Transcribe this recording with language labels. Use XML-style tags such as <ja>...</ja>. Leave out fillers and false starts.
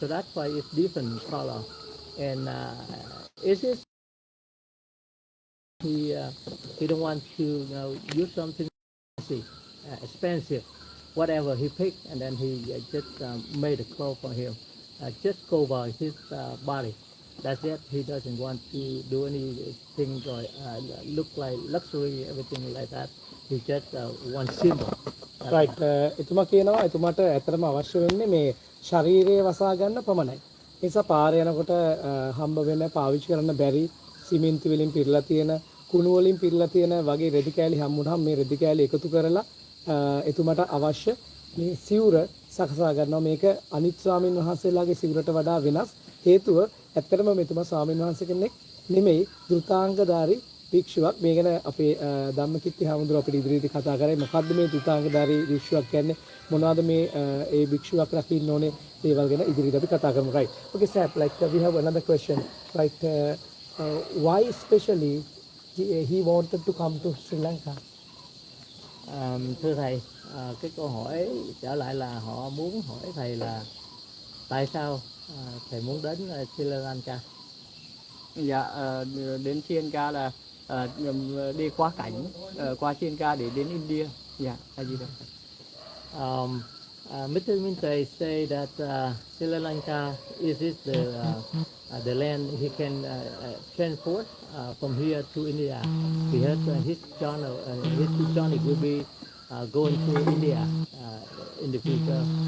<en>So that's why it's different color. And it is he don't want to use something expensive, whatever he picked, and then he just made a clothes for him, just cover his body. That's it. He doesn't want to do anything or look like luxury, everything like that. He just one symbol. right.</en> <si>එතුමා කියනවා එතුමාට ඇත්තටම අවශ්‍ය වෙන්නේ මේ ශරීරය වසා ගන්න පමණයි. ඒ නිසා පාරේ යනකොට හම්බ වෙන පාවිච්චි කරන්න බැරි සිමෙන්ති වලින් පිරලා තියෙන කුණු වලින් පිරලා තියෙන වගේ රෙදි කෑලි හම්බුනහම මේ රෙදි කෑලි එකතු කරලා එතුමාට අවශ්‍ය මේ සිවුර සකසා ගන්නවා. මේක අනිත් ස්වාමීන් වහන්සේලාගේ සිවුරට වඩා වෙනස්. හේතුව ඇත්තටම මෙතුමා ස්වාමීන් වහන්සේ කෙනෙක් නෙමෙයි, ධෘතාංගධාරී භික්ෂුවක්. මේ ගැන අපේ ධම්මකිත්ති හාමුදුරුවෝ අපිට ඉදිරියේදී කතා කරේ මොකද්ද මේ ධෘතාංගධාරී භික්ෂුවක් කියන්නේ, මොනවද මේ ඒ භික්ෂුවක් රකින්න ඕනේ, ඒවල් ගැන ඉදිරියට අපි කතා කරමු.</si> <en>Right. Okay, sir, like we have another question. Right. Why especially he wanted to come to Sri Lanka?</en> <vi>Thưa thầy, cái câu hỏi trở lại là họ muốn hỏi thầy là tại sao thầy muốn đến Sri Lanka? Dạ, đến Sri Lanka là đi qua cảnh, qua Sri Lanka để đến India. Dạ, A Di Đà Phật.</vi> <en>Mr. Minte say that Sri Lanka is the land he can transport from here to India. Because his journey will be going to India in the future.</en>